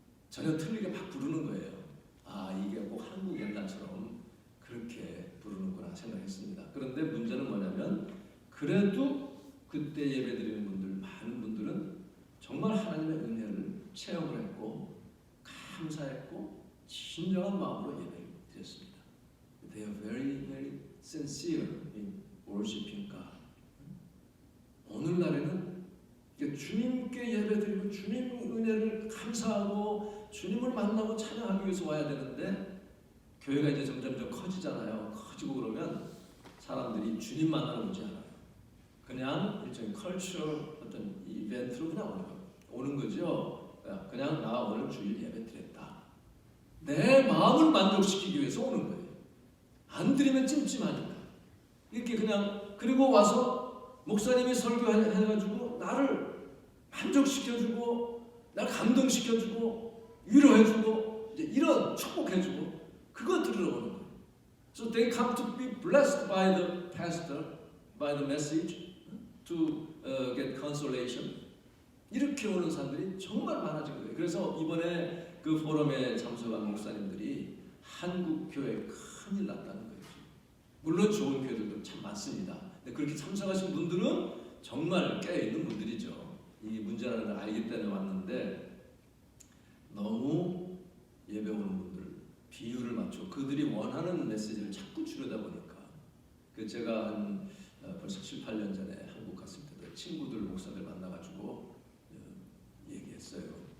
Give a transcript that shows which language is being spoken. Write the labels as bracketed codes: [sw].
[ko] 전혀 틀리게 막 부르는 거예요. 아 이게 꼭 한국 옛날처럼 그렇게 부르는구나 생각했습니다. 그런데 문제는 뭐냐면 그래도 그때 예배드리는 분들 많은 분들은 정말 하나님의 은혜를 체험을 했고 감사했고 진정한 마음으로 예배를 드렸습니다. [en] They are very, very sincere in worshiping God. [ko] 오늘날에는 주님께 예배드리고 주님 은혜를 감사하고 주님을 만나고 찬양하기 위해서 와야 되는데 교회가 이제 점점 커지잖아요. 커지고 그러면 사람들이 주님 만나러 오지 않아요. 그냥 일종의 컬처럴 어떤 이벤트로 그냥 오는 거죠. 그냥 나 오늘 주일 예배 드렸다. 내 마음을 만족시키기 위해서 오는 거예요. 안 드리면 찜찜하니까. 이렇게 그냥 그리고 와서 목사님이 설교해가지고 나를 만족시켜주고 나를 감동시켜주고 위로해주고 이제 이런 축복해주고 그거 들으러 오는 거예요. [en] So they come to be blessed by the pastor, by the message, to get consolation. [ko] 이렇게 오는 사람들이 정말 많아진 거예요. 그래서 이번에 그 포럼에 참석한 목사님들이 한국 교회에 큰일 났다는 거예요. 물론 좋은 교회들도 참 많습니다. 근데 그렇게 참석하신 분들은 정말 깨어있는 분들이죠. 이 문제라는 걸 알기 때문에 왔는데 너무 예배 오는 분들 비율을 맞춰 그들이 원하는 메시지를 자꾸 주려다 보니까 제가 한 벌써 7, 8년 전에 한국 갔을 때도 친구들 목사들 만나가지고 얘기했어요.